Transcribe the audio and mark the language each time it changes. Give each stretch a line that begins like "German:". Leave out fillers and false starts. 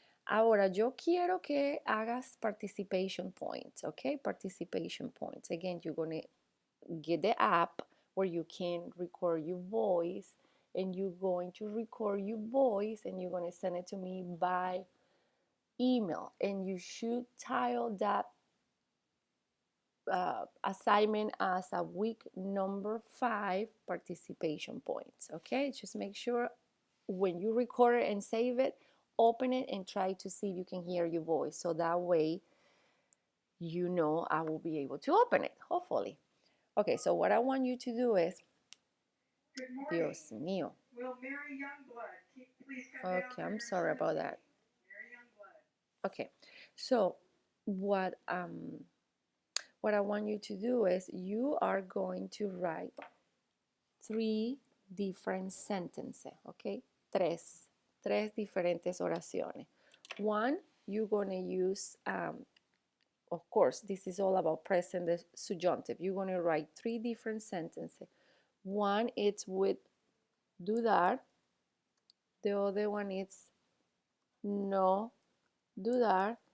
Spanish: Ahora, yo quiero que hagas
English: participation points,
Spanish: ¿ok?
English: Participation points. Again, you're going to get the app where you can record your voice, and you're going to record your voice and you're going to send it to me by email, and you should title that assignment as a week number 5 participation points. Okay, just make sure when you record it and save it, open it and try to see if you can hear your voice, so that way you know I will be able to open it, hopefully. Okay, so what I want you to do is, Good morning.
Spanish: Dios mío.
English: Will Mary Youngblood please come down? Okay, I'm sorry about that. Mary Youngblood. Okay, so what I want you to do is you are going to write 3 different sentences, okay?
Spanish: Tres diferentes oraciones.
English: One, you're going to use, of course, this is all about present subjunctive. You're going to write 3 different sentences. One, it's with dudar. The other one is no dudar.